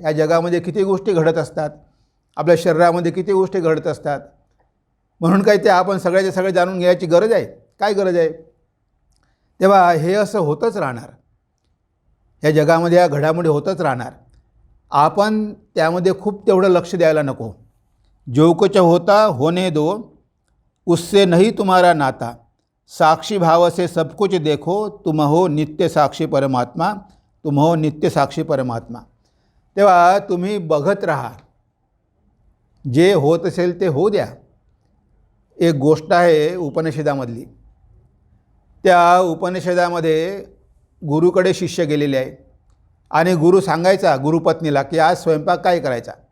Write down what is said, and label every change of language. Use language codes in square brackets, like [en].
[mr] या जगामध्ये किती गोष्टी घडत असतात, आपल्या शरीरामध्ये किती गोष्टी घडत असतात. म्हणून काही ते आपण सगळ्याचे सगळे जाणून घ्यायची गरज आहे? काय गरज आहे? तेव्हा हे असं होतच राहणार. या जगामध्ये या घडामोडी होतच राहणार. आपण त्यामध्ये खूप तेवढं लक्ष द्यायला नको. [hi] जो कुछ होता होने दो, उससे नहीं तुम्हारा नाता, साक्षी भाव से सब कुछ देखो, तुम हो नित्य साक्षी परमात्मा, तुम हो नित्य साक्षी परमात्मा. [mr] तेव्हा तुम्ही बघत राहा, जे होत असेल ते होऊ द्या. एक गोष्ट आहे उपनिषदामधली. त्या उपनिषदामध्ये गुरुकडे शिष्य गेलेले आहे आणि गुरु सांगायचा गुरुपत्नीला की आज स्वयंपाक काय करायचा.